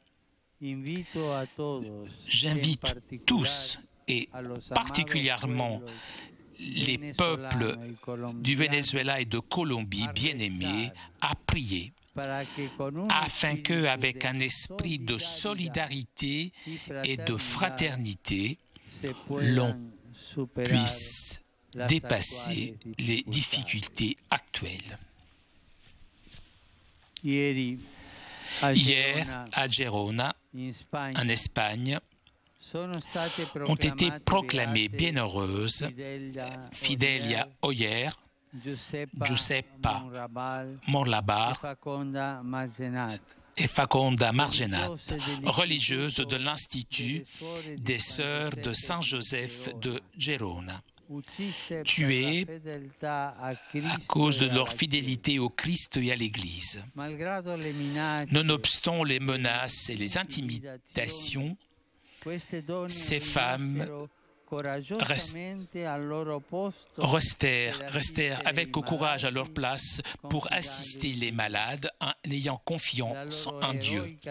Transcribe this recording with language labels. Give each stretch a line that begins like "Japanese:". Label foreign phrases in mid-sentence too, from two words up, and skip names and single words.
French: J'invite tous et particulièrement les peuples du Venezuela et de Colombie bien-aimés à prier afin qu'avec un esprit de solidarité et de fraternité, l'on puisse dépasser les difficultés actuelles. Hier, à Gerona, en Espagne, ont été proclamées bienheureuses Fidelia Oyer, Giuseppa Morlabar et Faconda Margenat, religieuses de l'Institut des Sœurs de Saint-Joseph de Gerona, tuées à cause de leur fidélité au Christ et à l'Église. Nonobstant les menaces et les intimidations, ces femmes restèrent avec courage à leur place pour assister les malades en ayant confiance en Dieu.